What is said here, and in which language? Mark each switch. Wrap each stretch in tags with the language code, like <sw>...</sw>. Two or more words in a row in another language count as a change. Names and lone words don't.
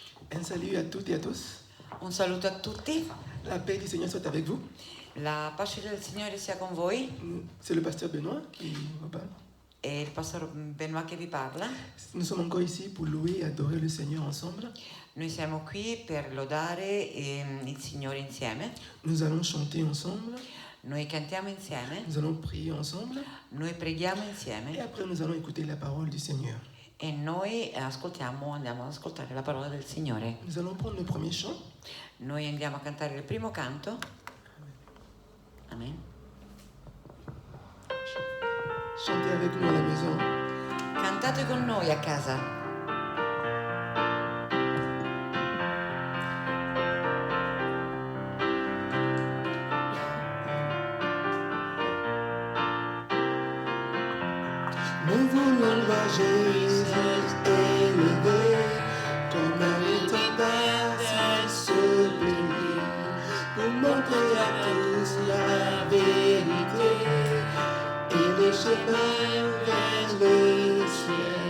<fr>Un salut à toutes et à tous.</fr> <it>Un saluto a tutti,</it> <fr>La paix du Seigneur soit avec vous.</fr> <it>la pace del Signore sia con voi.</it> <fr>C'est le pasteur Benoît qui vous parle.</fr> <it>È il pastore Benoît che vi parla.</it> <fr>Nous sommes encore ici pour louer et adorer le Seigneur ensemble.</fr> <it>Noi siamo qui per lodare il Signore insieme.</it> <fr>Nous allons chanter ensemble.</fr> <it>Noi cantiamo insieme.</it> <fr>Nous allons prier ensemble.</fr> <it>Noi preghiamo</it> <fr>Et</fr> <it>insieme.</it> <fr>après, nous allons écouter la parole du Seigneur.</fr> <it>E noi andiamo ad ascoltare la parola del Signore.</it> <fr>Nous allons prendre le premier chant.</fr> <it>Noi andiamo a cantare il primo canto. Amen.</it> <fr>Chantez avec nous à la maison.</fr> <it>Cantate con noi a casa.</it> <fr>Nous voulons voir Jésus élevé comme un étendard sur ce pays pour montrer à tous la vérité et le chemin vers le ciel.</fr>